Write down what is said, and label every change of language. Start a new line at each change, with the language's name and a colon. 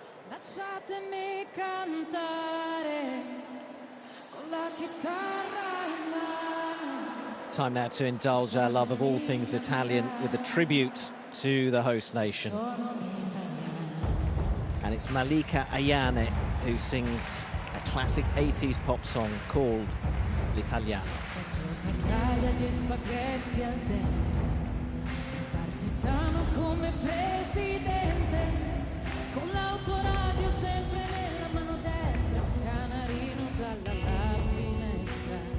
Italian: Lasciatemi cantare con la chitarra in mano.
English: Time now to indulge our love of all things Italian with a tribute to the host nation. And it's Malika Ayane who sings a classic 80s pop song called L'Italiano.
Italian: Italia gli spaghetti al dente, partigiano come presidente, con l'autoradio sempre nella mano destra, un canarino giallo alla finestra.